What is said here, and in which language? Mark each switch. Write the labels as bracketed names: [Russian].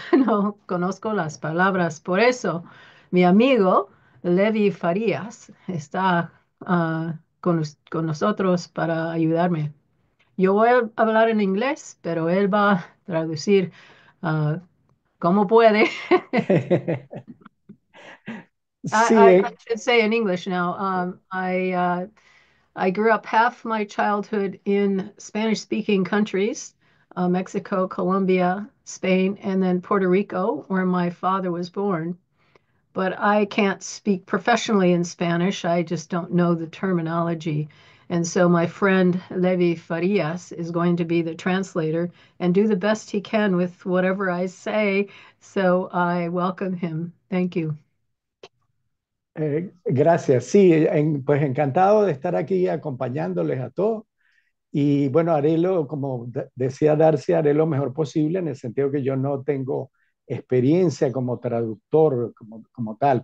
[Spanish] No conozco las palabras. Por eso, mi amigo Levi Farías está con nosotros para ayudarme. Yo voy a hablar en inglés, pero él va a traducir ah, como puede. Sí, [English] I should say in English now. I grew up half my childhood in Spanish-speaking countries, Mexico, Colombia, Spain, and then Puerto Rico, where my father was born. But I can't speak professionally in Spanish. I just don't know the terminology. And so my friend Levi Farias is going to be the translator and do the best he can with whatever I say. So I welcome him. Thank you. [Spanish] gracias. Sí, pues encantado de estar aquí acompañándoles a todos. Y bueno, haré lo, como decía Darcy, haré lo mejor posible en el sentido que yo no tengo experiencia como traductor como tal.